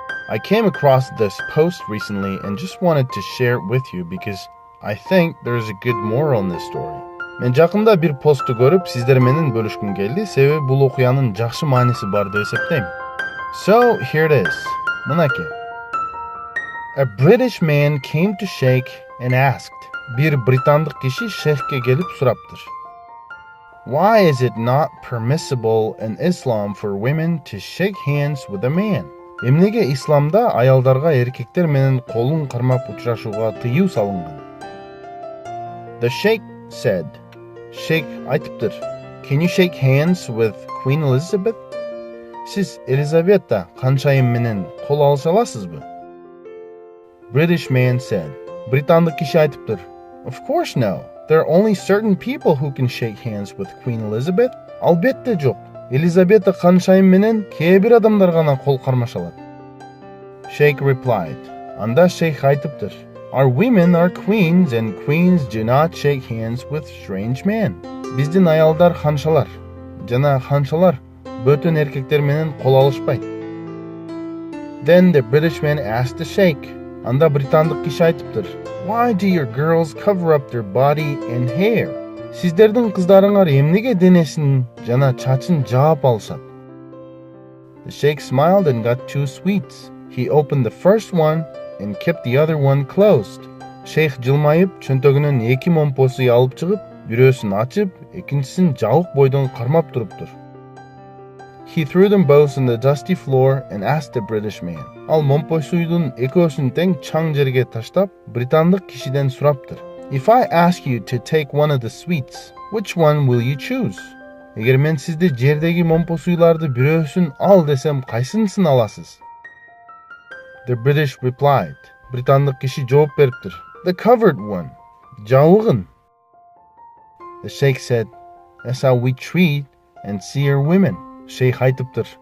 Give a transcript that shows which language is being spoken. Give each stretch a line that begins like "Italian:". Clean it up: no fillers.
English: I came across this post recently and just wanted to share it with you because I think there's a good moral in this story.
Kyrgyz: Мен жакында бир посту көрүп, сиздер менен бөлүшкүм келди, себеби бул окуянын жакшы мааниси бар деп эсептейм.
English: So, here it is.
Kyrgyz: Мынакей.
English: A British man came to Sheikh and asked.
Kyrgyz: Бир британдык киши шейхке келип сураптыр.
English: Why is it not permissible in Islam for women to shake hands with a man?
Kyrgyz: Эмнеге Исламда аялдарга эркектер менен колун кармап учурашууга тыюу салынган?
English: The Sheikh said.
Kyrgyz: Sheikh айтыптыр.
English: Can you shake hands with Queen Elizabeth?
Kyrgyz: Сиз Елизавета канчайым менен кол алыша аласызбы?
English: British man said.
Kyrgyz: Британдык киши айтыптыр.
English: Of course no. There are only certain people who can shake hands with Queen Elizabeth.
Kyrgyz: Албетте жок. Елизавета канчайым менен кээ бир адамдар гана кол кармаша алат.
English: Sheikh replied.
Kyrgyz: Анда Sheikh айтыптыр.
English: Our women are queens and queens do not shake hands with strange men.
Kyrgyz: Биздин аялдар ханшалар жана ханшалар бөтөн эркектер менен кол алышпайт.
English: Then the British man asked the Sheikh.
Kyrgyz: Анда британдык киши айтыптыр.
English: Why do your girls cover up their body and hair?
Kyrgyz: Сиздердин кыздарыңар эмнеге денесин жана чачын жаап алышат?
English: The Sheikh smiled and got 2 sweets. He opened the first one and kept the other one closed.
Kyrgyz: Sheikh жылмайып, чөнтөгүнөн 2 момпосу алып чыгып, бирөөсүн ачып, экинчисин жабык бойдон кармап туруптур.
English: He threw them both on the dusty floor and asked the British man.
Kyrgyz: Ал момпосуйдун экөөсүн тең чаң жерге таштап, британдык кишиден сураптыр.
English: If I ask you to take one of the sweets, which one will you choose?
Kyrgyz: Эгер мен сизди жердеги момпосуйларды бирөөсүн ал десем, кайсынысын аласыз?
English: The British replied.
Kyrgyz: Британдык киши жооп бериптир.
English: The covered one.
Kyrgyz: Жабыгын.
English: The Sheikh said, that's how we treat and see our women.
Kyrgyz: Sheikh айтыптыр.